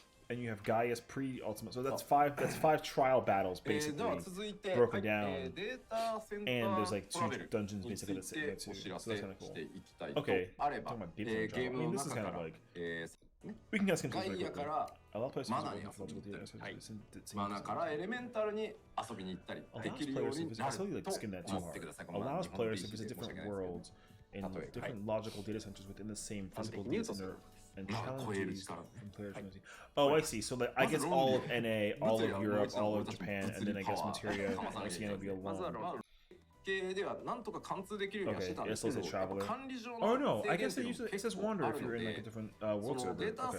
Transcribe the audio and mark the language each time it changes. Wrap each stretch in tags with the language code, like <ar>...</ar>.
<en>and you have Gaia's pre-ultimate. So that's five trial battles basically broken down. And there's like 2 dungeons basically that's sitting there too. So that's kind of cool. Okay, talking about deep drama. I mean, this is kind of like we can get into this very quickly. A lot of players use logical data.</en> <ja>マナからエレメンタルに遊びに行ったりできるようになると思ってください。</ja> <en>Allows players to visit different worlds in different logical data centers within the same physical data center and challenges from players. Oh, I see. So like, I guess all of NA, all of Europe, all of Japan, and then I guess Materia and Oceania will be alone. Okay, it still says traveler. Oh no, I guess it says wander if you're in like a different world server. Okay.</en>